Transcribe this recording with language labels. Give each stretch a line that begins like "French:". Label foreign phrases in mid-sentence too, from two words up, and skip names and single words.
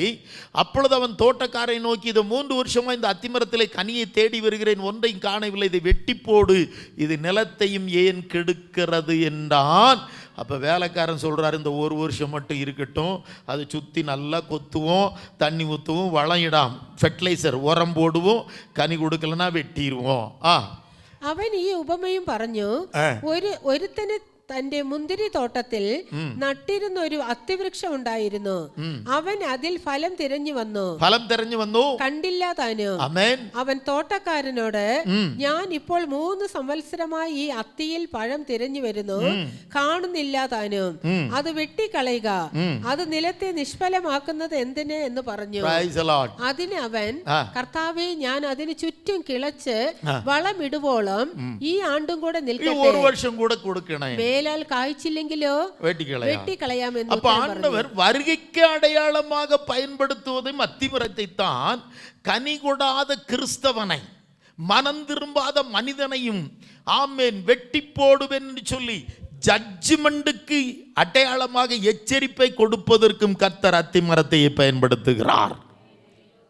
Tamil: அப்பொழுது அவன் தோட்டக்காரை நோக்கி, இதை 3 வருஷமாக இந்த அத்திமரத்தில் கனியை தேடி வருகிறேன், ஒன்றையும் காணவில்லை, இதை வெட்டி போடு, இது நிலத்தையும் ஏன் கெடுக்கிறது என்றான். அப்போ வேலைக்காரன் சொல்கிறார், இந்த 1 வருஷம் மட்டும் இருக்கட்டும், அதை சுற்றி நல்லா கொத்துவோம், தண்ணி ஊற்றுவோம், வளம் ஃபெர்டிலைசர் உரம் போடுவோம், கனி கொடுக்கலன்னா வெட்டிடுவோம்.
Malayalam: അവൻ ഈ ഉപമയും പറഞ്ഞു, ഒരുത്തന് തന്റെ മുന്തിരി തോട്ടത്തിൽ നട്ടിരുന്ന ഒരു അത്തിവൃക്ഷം ഉണ്ടായിരുന്നു. അവൻ അതിൽ ഫലം തിരഞ്ഞു വന്നു, കണ്ടില്ല താനും. അവൻ തോട്ടക്കാരനോട്, ഞാൻ ഇപ്പോൾ 3 സംവത്സരമായി ഈ അത്തിയിൽ പഴം തിരഞ്ഞു വരുന്നു, കാണുന്നില്ല താനും. അത് വെട്ടിക്കളയുക, അത് നിലത്തെ നിഷ്ഫലമാക്കുന്നത് എന്തിന് എന്ന് പറഞ്ഞു. അതിന് അവൻ, കർത്താവേ, ഞാൻ അതിന് ചുറ്റും കിളച്ച് വളമിടുവോളം ഈ ആണ്ടും കൂടെ നിൽക്കട്ടെ,
Tamil: காய்ச்சில்லைங்களோ வெட்டிக்களையாம். அப்ப ஆண்டவர் வருகைக்கு அடையாளமாக பயன்படுத்துவதும் அத்திமரத்தை தான். கனி கொடாத கிறிஸ்தவனை, மனம் திரும்பாத மனிதனையும் ஆமென் வெட்டி போடுவேன் என்று சொல்லி ஜட்ஜ்மெண்ட்டுக்கு அடையாளமாக எச்சரிப்பை கொடுப்பதற்கும் கர்த்தர் அத்திமரத்தை பயன்படுத்துகிறார்.